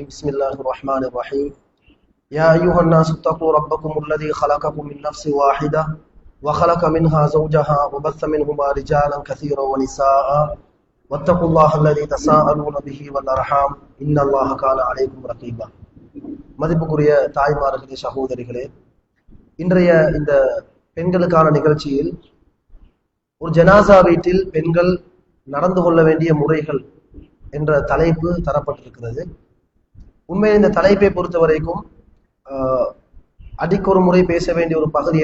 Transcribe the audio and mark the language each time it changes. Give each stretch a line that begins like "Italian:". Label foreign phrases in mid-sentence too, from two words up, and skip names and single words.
Arabic: بسم الله الرحمن الرحيم. يا أيها الناس اتقوا ربكم الذي خلقكم من نفس واحدة وخلق منها زوجها وبث منهما رجالا كثيرا ونساء واتقوا الله الذي تساءلون به والأرحام إن الله كان عليكم رقيبا.
Tamil: மதிப்புக்குரிய தாய்மார்களே, சகோதரிகளே, இன்றைய இந்த பெண்களுக்கான நிகழ்ச்சியில் ஒரு ஜனாசா வீட்டில் பெண்கள் நடந்து கொள்ள வேண்டிய முறைகள் என்ற தலைப்பு தரப்பட்டிருக்கிறது. உண்மையில் இந்த தலைப்பை பொறுத்த வரைக்கும் அடிக்கொரு முறை பேச வேண்டிய ஒரு பகுதி.